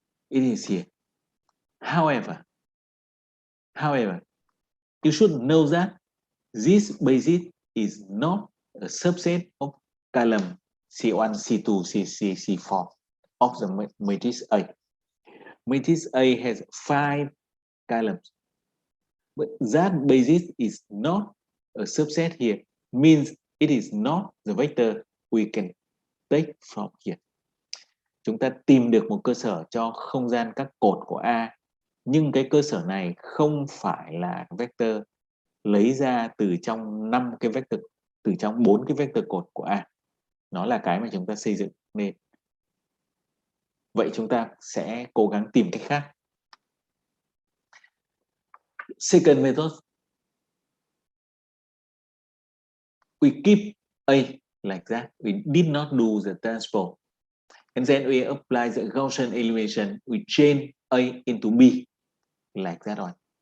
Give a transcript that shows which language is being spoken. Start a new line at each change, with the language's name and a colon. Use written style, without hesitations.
English: It is here. However, you should know that this basis is not a subset of column C1, C2, C3, C4 of the matrix A. Matrix A has 5 columns, but that basis is not a subset here, means it is not the vector we can take from here.
Vietnamese: Chúng ta tìm được một cơ sở cho không gian các cột của A, nhưng cái cơ sở này không phải là vector lấy ra từ trong 5 cái vector, từ trong 4 cái vector cột của A. Nó là cái mà chúng ta xây dựng nên. Vậy chúng ta sẽ cố gắng tìm cách khác.
English: Second method, we keep A like that. We did not do the transpose. And then we apply the Gaussian elimination. We change A into B like that one.